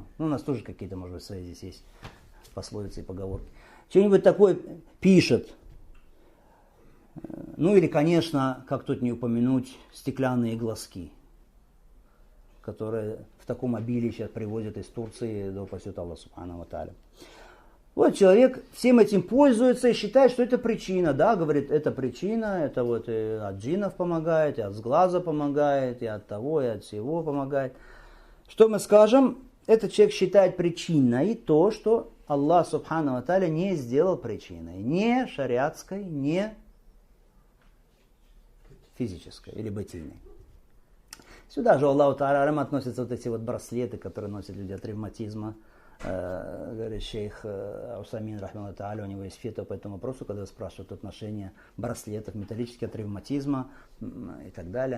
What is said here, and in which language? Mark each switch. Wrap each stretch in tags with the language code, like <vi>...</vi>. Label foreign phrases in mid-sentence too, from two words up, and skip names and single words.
<ru>Ну, у нас тоже какие-то, может быть, свои здесь есть пословицы и поговорки. Что-нибудь такое пишет. Ну, или, конечно, как тут не упомянуть, стеклянные глазки, которые в таком обилии сейчас привозят из Турции, да упасет Аллах</ru> <ar>سبحانه وتعالى.</ar> <ru>Вот человек всем этим пользуется и считает, что это причина. Да, говорит, это причина, это вот и от джиннов помогает, и от сглаза помогает, и от того, и от всего помогает. Что мы скажем? Этот человек считает причиной то, что Аллах</ru> <ar>سبحانه وتعالى</ar> <ru>не сделал причиной. Не шариатской, не физической или бытийной. Сюда же</ru> <ar>الله تعالى</ar> <ru>относятся вот эти вот браслеты, которые носят люди от ревматизма. Говорит шейх Усамин,</ru> <ar>رحمه الله تعالى,</ar> <ru>у него есть фетва по этому вопросу, когда спрашивают отношение браслетов металлических от ревматизма и так далее.</ru>